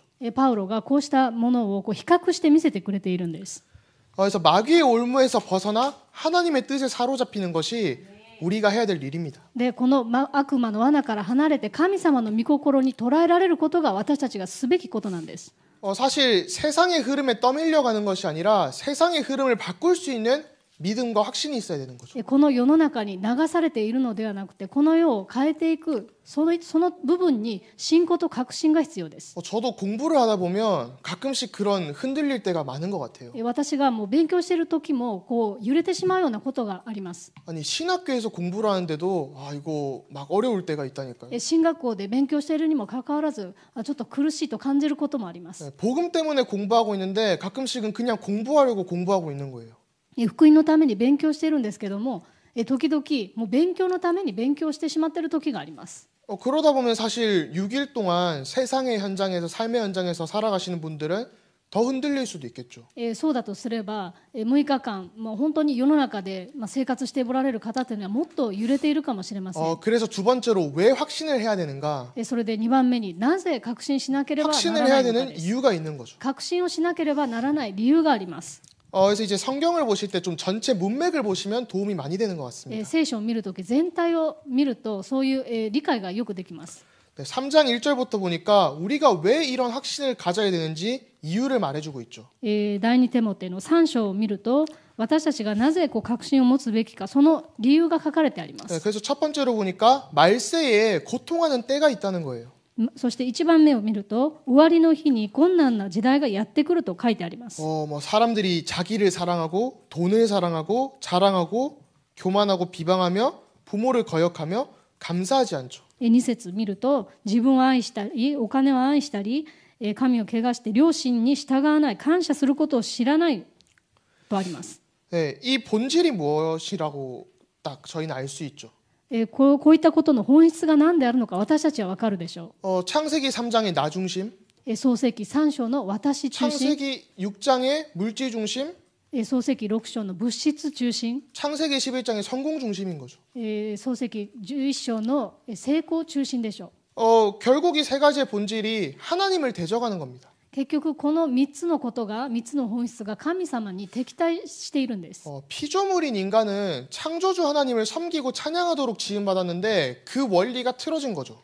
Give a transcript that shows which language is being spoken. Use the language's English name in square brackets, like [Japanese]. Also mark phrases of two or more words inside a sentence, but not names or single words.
[Japanese] パウロがこうしたものを比較して見せてくれているんです。 [Korean] 그래서 마귀의 올무에서 벗어나 하나님의 뜻에 사로잡히는 것이 우리가 해야 될 일입니다. [Japanese] でこの悪魔の罠から離れて神様の御心に捉えられることが私たちがすべきことなんです。 [Korean] 사실 세상의 흐름에 떠밀려가는 것이 아니라 세상의 흐름을 바꿀 수 있는 믿음과 확신이 있어야 되는 거죠. [Japanese] この世の中に流されているのではなくて、この世を変えていくその部分に信仰と確信が必要です。 [Korean] 저도 공부를 하다 보면 가끔씩 그런 흔들릴 때가 많은 것 같아요. [Japanese] 私がもう勉強している時もこう揺れてしまうようなことがあります。 [Korean] 아니 신학교에서 공부를 하는데도 이거 막 어려울 때가 있다니까요. [Japanese] 進学校で勉強しているにもかかわらず、ちょっと苦しいと感じることもあります。 [Korean] 복음 때문에 공부하고 있는데 가끔씩은 그냥 공부하려고 공부하고 있는 거예요. [Japanese] 福音のために勉強しているんですけども、時々もう勉強のために勉強してしまっている時があります。 [Korean] 그러다 보면 사실 6일 동안 세상의 현장에서 삶의 현장에서 살아가시는 분들은 더 흔들릴 수도 있겠죠. [Japanese] そうだとすれば、6日間もう本当に世の中で生活しておられる方というのはもっと揺れているかもしれません。 [Korean] 그래서 두 번째로 왜 확신을 해야 되는가? [Japanese] それで2番目になぜ確信しなければなら [Korean] 확신을 [Japanese] な [Korean] 해야 [Japanese] いのか [Korean] 되는 [Japanese] です。 [Korean] 이유가 있는 거죠. [Japanese] 確信をしなければならない理由があります。 [Korean] 그래서 이제 성경을 보실 때 좀 전체 문맥을 보시면 도움이 많이 되는 것 같습니다. [Japanese] 聖書を見るとき全体を見るとそういう理解がよくできます。 [Korean] 네, 3장 1절부터 보니까 우리가 왜 이런 확신을 가져야 되는지 이유를 말해주고 있죠. [Japanese] 第2テモテの3章を見ると、私たちがなぜ確信を持つべきか、その理由が書かれてありま [Korean] 네, [Japanese] す。 [Korean] 그래서 첫 번째로 보니까 말세에 고통하는 때가 있다는 거예요. [Japanese] そして1番目を見ると、終わりの日に困難な時代がやってくると書いてあります。 [Korean] 뭐 사람들이 자기를 사랑하고 돈을 사랑하고 자랑하고 교만하고 비방하며 부모를 거역하며 감사하지 않죠. [Japanese] 2 節見ると、自分を愛したり、お金を愛したり、神を汚して両親に従わない、感謝することを知らないとあります。 [Korean] 네, 이 본질이 무엇이라고 딱 저희는 알 수 있죠. [Japanese] こういったことの本質が何であるのか私たちは分かるでしょ [Korean] 창세기 3장의 나 중심, [Japanese] う。創世記3章の私中心、 [Korean] 창세기 6장의 물질 중심, [Japanese] 創世記6章の物質中心、 [Korean] 창세기 11장의 성공 중심인 거죠. [Japanese] 創世記11章の成功中心でしょう。 [Korean] 결국 이 세 가지의 본질이 하나님을 대적하는 겁니다. [Japanese] 結局この3つのことが、3つの本質が神様に敵対しているんです。 [Korean] 피조물인 인간은 창조주 하나님을 섬기고 찬양하도록 지음받았는데 그 원리가 틀어진 거죠.